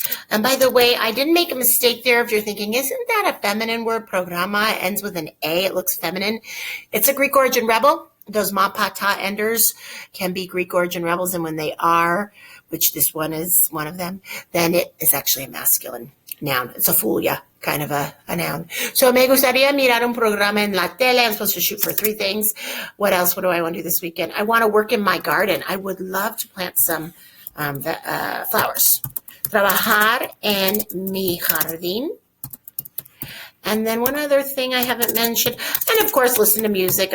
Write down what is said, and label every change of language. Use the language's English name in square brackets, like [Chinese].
[English] And by the way, I didn't make a mistake there. If you're thinking, isn't that a feminine word? Programa, it ends with an A. It looks feminine. It's a Greek origin rebel. Those mapata enders can be Greek origin rebels, and when they are, which this one is one of them, then it is actually a masculine noun. It's a fool ya, kind of a noun. [Spanish] So me gustaría mirar un programa en la tele. [English] I'm supposed to shoot for 3 things. What else? What do I want to do this weekend? I want to work in my garden. I would love to plant some flowers. [Spanish] Trabajar en mi jardín. [English] And then one other thing I haven't mentioned, and of course, listen to music.